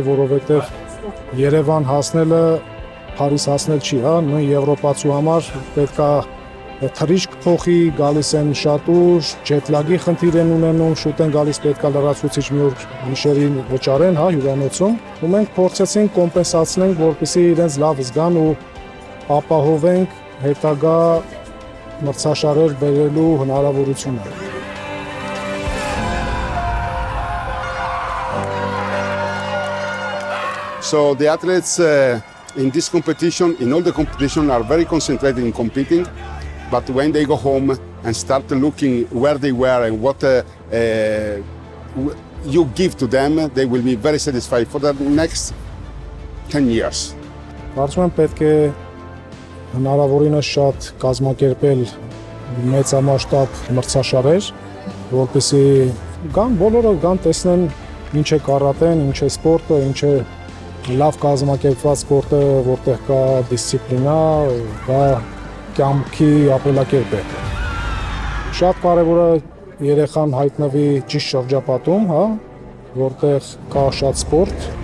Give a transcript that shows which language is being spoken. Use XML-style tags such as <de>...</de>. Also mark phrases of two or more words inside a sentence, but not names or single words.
<hy>որովհետև Երևան հասնելը Փարիզ հասնել չի, նույն եվրոպացու համար պետք է թռիչք փոխի, գալիս են շատ ուշ, ջետլագի խնդիր են ունենում, շուտ են գալիս, պետք է լրացուցիչ մի օր գիշերին վճարեն, հյուրանոցում, ու մենք փորձեցինք կոմպենսացնենք, որպեսզի իրենց լավ զգան ու ապահովենք հետագա մրցաշարեր բերելու հնարավորությունը։</hy> <en>So the athletes in this competition, in all the competition, are very concentrated in competing. But when they go home and start looking where they were and what you give to them, they will be very satisfied for the next 10 years.</en> <hy>Կարծում եմ պետք է հնարավորինս շատ կազմակերպել մեծամասշտաբ մրցաշարեր, որպեսզի բոլորը տեսնեն ինչ է կարատեն, ինչ է սպորտը, ինչ է լավ կազմակերպված սպորտը, որտեղ կա դիսցիպլինա, կա կյանքի ապրելակերպ է։ Շատ կարևոր է երեխան հայտնվի ճիշտ շրջապատում, որտեղ կա շատ սպորտ։</hy>